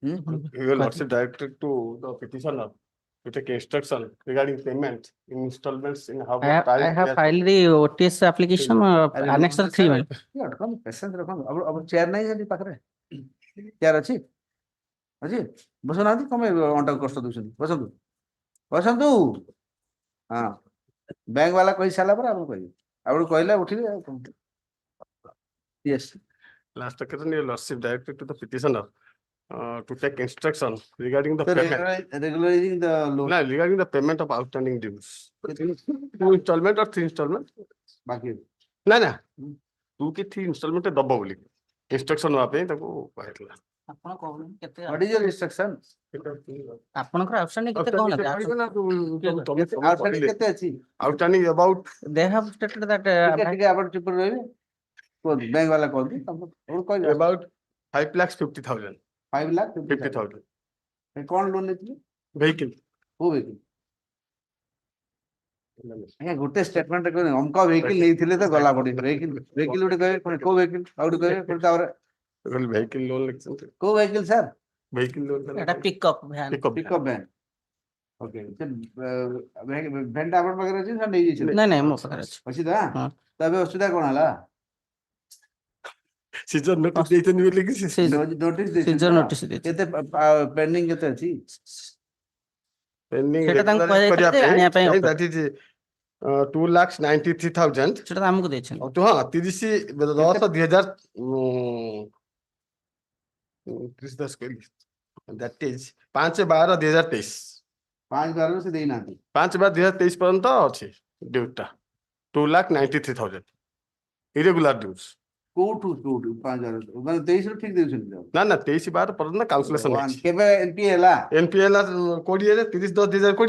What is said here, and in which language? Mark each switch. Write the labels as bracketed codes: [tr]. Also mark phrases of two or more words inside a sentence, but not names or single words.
[en] Your lordship directed to the petitioner to take instruction regarding payment in installments in how much time. I have filed the OTS application annex 3 madam. [or] ପେସେନ୍ସ ରଖନ୍ତୁ ଆପଣ ଚେୟାର ନାହିଁ ସେଠି ପାଖରେ ଚେୟାର ଅଛି ଅଛି ବସୁନାହାନ୍ତି କଣ ପାଇଁ ଅଣ୍ଟାକୁ କଷ୍ଟ ଦଉଛନ୍ତି ବସନ୍ତୁ ବସନ୍ତୁ ହଁ ବ୍ୟାଙ୍କ ବାଲା କହି ସାରିଲା ପରେ ଆପଣ କହିବେ ଆପଣ କହିଲେ ଉଠିବେ ଆଉ କଣ ୟେସ୍ [en] Last occasion, your lordship directed to the petitioner to take instruction regarding the payment. regularizing the loan No, regarding the payment of outstanding dues. 2 installment or 3 installment? [or] ବାକି ନା 2 କି 3 installment ଦବ ବୋଲି instruction ନବା ପାଇଁ ତାକୁ କହିଥିଲା। ଆପଣ କହୁଛନ୍ତି କେତେ [en] what is your instruction [or] ଆପଣଙ୍କର ଆଉଟଷ୍ଟାଣ୍ଡିଂ କେତେ କହୁନାହାନ୍ତି outstanding କେତେ ଅଛି [en] Outstanding about they have stated that [or] ଟିକେ ଆପଣ ଚୁପ ରହିବେ କୁହନ୍ତୁ ବ୍ୟାଙ୍କ ବାଲା କୁହନ୍ତୁ ଆପଣ କହିବେ [en] about 5,50,000. [or] 5,50,000 କଣ ଲୋନ ନେଇଥିଲେ [en] Vehicle. [or] କୋଉ vehicle ଆଜ୍ଞା ଗୋଟେ ସ୍ଟେଟମେଣ୍ଟ କହିବେ ଅମକ vehicle ନେଇଥିଲେ ତ ଗଲା ପଡି vehicle ଗୋଟେ କହିବେ ପୁଣି କୋଉ vehicle ଆଉ ଗୋଟେ କହିବେ ପୁଣି ତାପରେ [en] Vehicle loan ଲେଖିଛନ୍ତି। [or] କୋଉ vehicle ସାର୍ [en] Vehicle loan [or] ଏଟା [en] pickup van pickup van [or] ଓକେ ସେ ଭ୍ୟାନଟା ଆପଣଙ୍କ ପାଖରେ ଅଛି ନା ନେଇଯାଇଛନ୍ତି ନାଇଁ ମୋ ପାଖରେ ଅଛି ଅଛି ତ ତ ଏବେ ଅସୁବିଧା କଣ ହେଲା [en] season notice [or] ଦେଇଛନ୍ତି ବୋଲି କି ନୋଟିସ୍ [en] seizure notice [or] ଦେଇଛି କେତେ ପେଣ୍ଡିଂ କେତେ ଅଛି [en] pending [or] ସେଟା ତାଙ୍କୁ [en] regularize [or] କୁହାଯାଇଥିଲା ଯେ କରିବା ଆଣିବା ପାଇଁ [en] ପାଇଁ that is 2,93,000 [or] ସେଟା ତ ଆମକୁ ଦେଇଛନ୍ତି ହଁ 30 କହିଲି [en] that is [or] 5/12/2023 5/12 ସେ ଦେଇନାହାନ୍ତି 5/12/2023 ପର୍ଯ୍ୟନ୍ତ ଅଛି ଡ୍ୟୁଟା 2,93,000 [en] irregular dues। [or] କୋଉଠୁ 5/12 ମାନେ 23 ରୁ ଠିକ ଦେଉଛନ୍ତି ନା 23/12 ପର୍ଯ୍ୟନ୍ତ କାଉନସିଲେସନ ହେଇଛି। କେବେ ଏନପି ହେଲା NP ହେଲା 20 ରେ 30/10/2020